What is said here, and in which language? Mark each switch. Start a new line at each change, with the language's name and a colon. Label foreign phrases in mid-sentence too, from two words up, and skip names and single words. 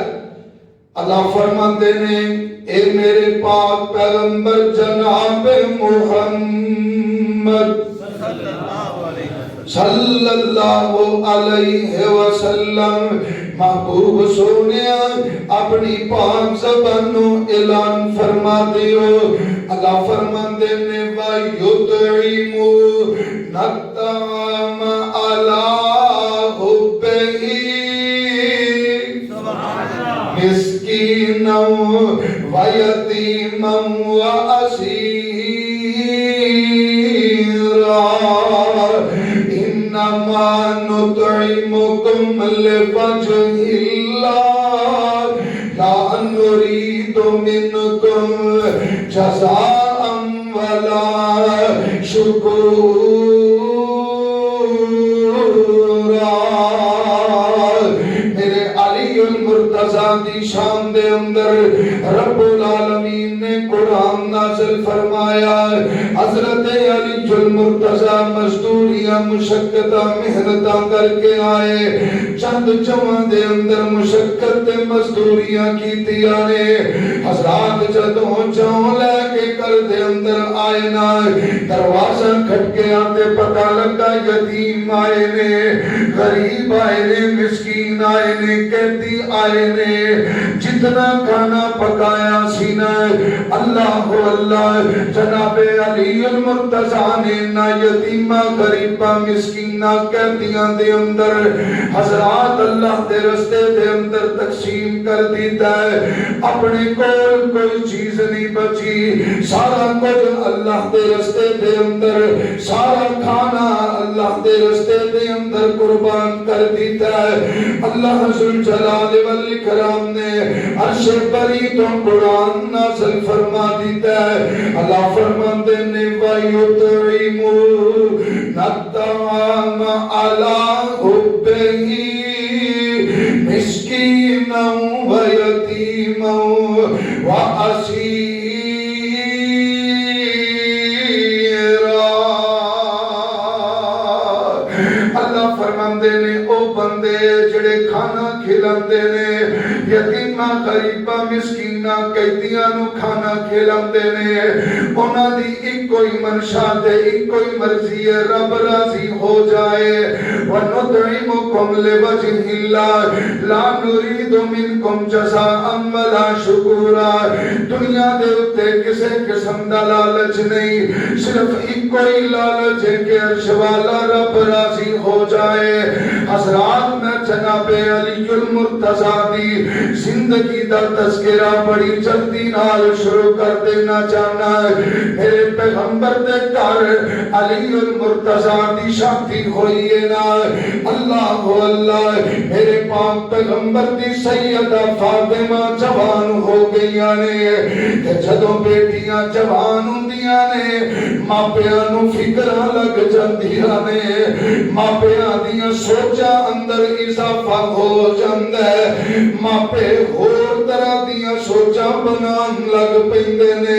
Punjabi: اللہ فرماندے نے اے میرے پاک پیغمبر جناب محمد صلی اللہ علیہ وسلم، محبوب سونیا اپنی پاک زبانوں اعلان فرما دیو۔ اللہ فرماندے نے
Arabic: وَيُطْعِمُونَ الطَّعَامَ عَلَىٰ حُبِّهِ مسکینا ویتیما واسیرا انما نطعمکم لوجہ اللہ لا نرید منکم جزاء ولا شکورا۔
Punjabi: المرتضیٰ دی شان دے اندر رب العالمین نے قرآن نازل فرمایا۔ حضرت علی المرتضیٰ مزدوریاں مشقتاں محنتاں کر کے آئے، چند جوان دے اندر مشقت تے مزدوریاں کیتیاں نے۔ حضرات جدوں چاؤں لے کے کر دے اندر آئے نا، دروازہ کھٹکے آتے پتہ لگا یتیم آئے نے، غریب آئے نے، مسکین آئے نے، قیدی آئے نے۔ جتنا کھانا پکایا سینا اللہ اللہ جناب علی المرتضیٰ نے نہ یتیمہ غریبہ مسکینہ قیدیاں دے اندر حضرات اللہ دے رستے دے اندر تقسیم کر دیتا ہے۔ اپنے کول کوئی چیز نہیں بچی، سارا کچھ اللہ دے رستے دے اندر، سارا کھانا اللہ دے رستے دے اندر قربان کر دیتا ہے۔ اللہ ذل جلال والاکرام نے عرش بری تو قرآن نازل فرما دیتا ہے۔ اللہ فرماندے نے
Arabic: وَيُطْعِمُونَ الطَّعَامَ عَلَىٰ حُبِّهِ مِسْكِينًا وَيَتِيمًا وَأَسِيرًا۔
Punjabi: اللہ فرماندے نے او بندے جڑے کھانا کھلاندے نے، یتیمہ غریبہ مسکینہ قیدیاں نو کھانا کھلاندے نے، انہاں دی ایک کوئی منشا تے ایک کوئی مرضی ہے رب راضی ہو جائے۔
Arabic: وَنُطْعِمُكُمْ لِوَجْهِ اللَّهِ لَا نُرِيدُ مِنْكُمْ جَزَاءً وَلَا شُكُورًا۔
Punjabi: دنیا دے اُتے کسے قسم دا لالچ نہیں، صرف ایک کوئی لالچ ہے کہ عرش والا رب راضی ہو جائے۔ حضرات میں جناب علی المرتضیٰ دی زندگی دا تذکرہ بڑی جلدی نال شروع کر دینا چاہنا ہے۔ میرے پیغمبر دے گھر علی المرتضیٰ دی شادی ہوئی ہے نا، اللہ اللہ میرے پاک پیغمبر دی سیدہ فاطمہ جوان ہو گئیاں نے، کہ جدوں بیٹیاں جوان ہوندیاں نے ماپیاں نو فکراں لگ جاندیاں نے، ماپیاں دیاں سوچاں اندر اضافہ ہو جاندا ہے، ماپے ہور طرح دیاں سوچاں بنان لگ پیندے نے۔